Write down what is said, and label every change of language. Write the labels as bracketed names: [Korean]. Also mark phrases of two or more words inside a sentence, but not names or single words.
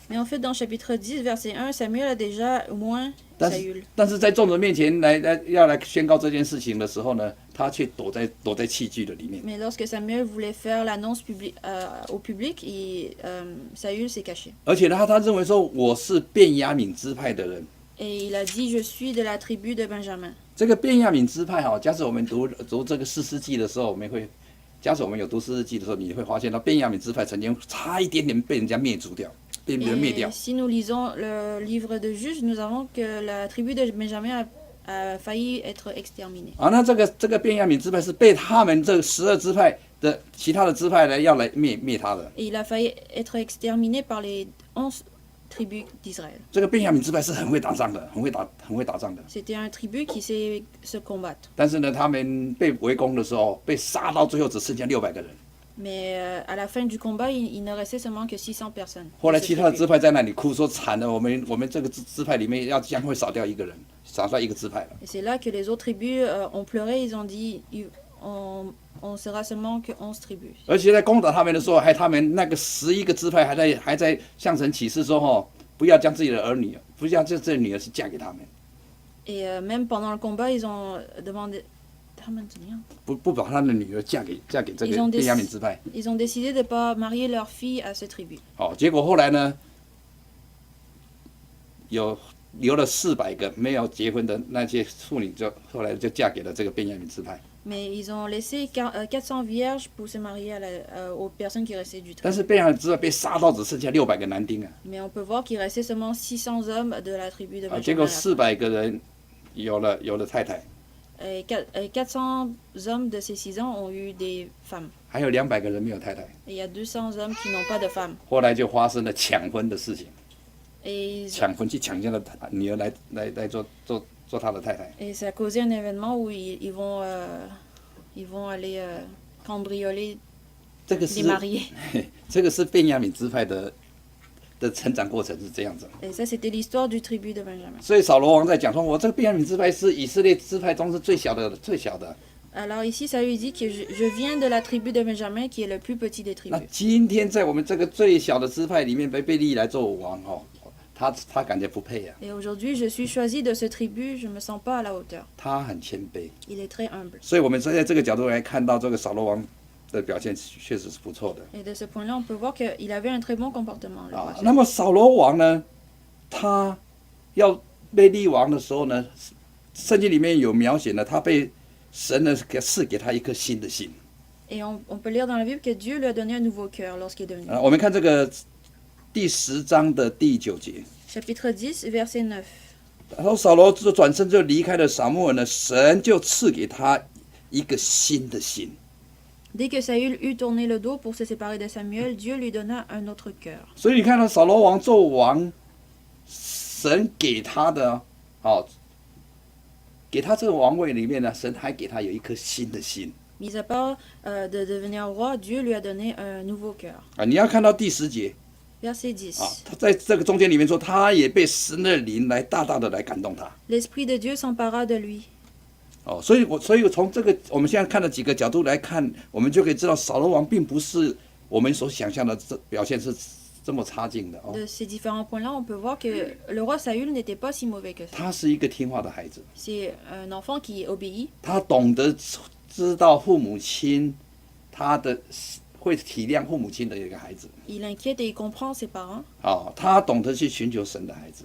[French] Mais en fait, dans chapitre 10, verset 1, Samuel a déjà au moins [Chinese] 但 [French] Saül. [Chinese] 是但是在众人面前要来宣告这件事情的时候呢，他却躲在器具的里面。 [French] Mais lorsque Samuel voulait faire l'annonce au public, Saül s'est caché. [Chinese] 而且呢，他认为说我是便雅悯支派的人。 [French] Et il a dit, je suis de la tribu de Benjamin. [Chinese] 这个便雅悯支派哈，假使我们读这个士师记的时候，我们会，假使我们有读士师记的时候，你会发现到便雅悯支派曾经差一点点被人家灭族掉，被人灭掉 [French] Et。si nous lisons le livre de Juges, nous avons que la tribu de Benjamin a failli être exterminée. [Chinese] 啊，那这个便雅悯支派是被他们这12支派的其他的支派要来灭他的。 [French] Et il a failli être exterminé par les 11 tribus d'Israël. [Chinese] 这个便雅悯支派是很会打仗的，很会打仗的。 [French] C'était un tribu qui sait se combattre. [Chinese] 但是呢，他们被围攻的时候，被杀到最后只剩下600个人。 [French] Mais à la fin du combat, il ne restait seulement que 600 personnes. [Chinese] 后来 [French] de [Chinese] 其 [French] cette [Chinese] 他的 [French] tribu. [Chinese] 支派在那里哭说惨了，我们这个支派里面将会少掉一个人，少掉一个支派了。 [French] Et c'est là que les autres tribus ont pleuré, ils ont dit, on sera seulement que 11 tribus. [Chinese] 而且在攻打他们的时候，他们那个11个支派还在向神起誓说不要将自己的儿女，不要将自己的女儿去嫁给他们。 [French] Et même pendant le combat, ils ont demandé. [Chinese] 他们怎么样？不把他的女儿嫁给这个 [French] Ils ont [Chinese] 便雅悯支派。 [French] Ils ont décidé de ne pas marier leur fille à ce tribu. [Chinese] 哦，结果后来呢，有留了400个没有结婚的那些妇女，后来就嫁给了这个便雅悯支派。 [French] Mais ils ont laissé 400 vierges pour se marier aux personnes qui restaient du [Chinese] 但 [French] tribu. [Chinese] 是便雅悯支派被杀到只剩下600个男丁啊！ [French] Mais on peut voir qu'il restait seulement 600 hommes de la tribu de [Chinese] 结果 [French] Benjamin. [Chinese] 400个人有了太太， [French] Et 400 hommes de ces 6 ans ont eu des femmes. [Chinese] 还有200个人没有太太。 [French] Et il y a 200 hommes qui n'ont pas de femmes. [Chinese] 后来就发生了抢婚的事情， [French] Et, [Chinese] 抢婚去抢人家的女儿来做他的太太。 [French] et ça a causé un événement où ils vont aller cambrioler [Chinese] 这个 [French] les [Chinese] 是 [French] mariés. [Chinese] 这个是便雅悯支派的成长过程是这样子。 [French] Et ça, c'était l'histoire du tribu de Benjamin. [Chinese] 所以扫罗王在讲说，我这个便雅悯支派是以色列支派中是最小的。 [French] Alors ici, ça lui dit que je viens de la tribu de Benjamin, qui est le plus petit des [Chinese] 那 [French] tribus. [Chinese] 今天在我们这个最小的支派里面被立来做王哦，他感觉不配啊， [French] Et aujourd'hui, je suis choisi de ce tribu, je me sens pas à la hauteur. [Chinese] 他很谦卑。 [French] Il est très humble. [Chinese] 所以我们在这个角度来看到这个扫罗王的表现确实是不错的 [French] Et de ce point-là, on peut voir qu'il avait un très bon comportement, le roi [Chinese] 啊。 [French] Saül. [Chinese] 那么扫罗王呢，他要被立王的时候呢，圣经里面有描写呢，他被神呢赐给他一颗新的心。 [French] Et on peut lire dans la Bible que Dieu lui a donné un nouveau cœur lorsqu'il est devenu. [Chinese] 我们看这个第10章的第9节， [French] Chapitre 10, verset 9. [Chinese] 他说扫罗就转身就离开了撒母耳呢，神就赐给他一个新的心。 [French] Dès que Saül eut tourné le dos pour se séparer de Samuel, Dieu lui donna un autre cœur. [Chinese] 所以你看到扫罗王做王，神给他的给他这个王位里面呢，神还给他有一颗新的心 [French] Mis à part de devenir roi, Dieu lui a donné un nouveau cœur. [Chinese] 啊！你要看到第10节 [French] Verset 10. [Chinese] 啊，他在这个中间里面说，他也被神的灵来大大的来感动他 [French] L'Esprit de Dieu s'empara de lui. [Chinese] 哦，所以从这个我们现在看的几个角度来看，我们就可以知道扫罗王并不是我们所想象的表现是这么差劲的哦， [French] De ces différents points-là, on peut voir que le roi Saül n'était pas si mauvais que ça. [Chinese] 他是一个听话的孩子， [French] C'est un enfant qui obéit. [Chinese] 他懂得知道父母亲，他的会体谅父母亲的一个孩子。 [French] Il inquiète et il comprend ses parents. [Chinese] 啊，他懂得去寻求神的孩子，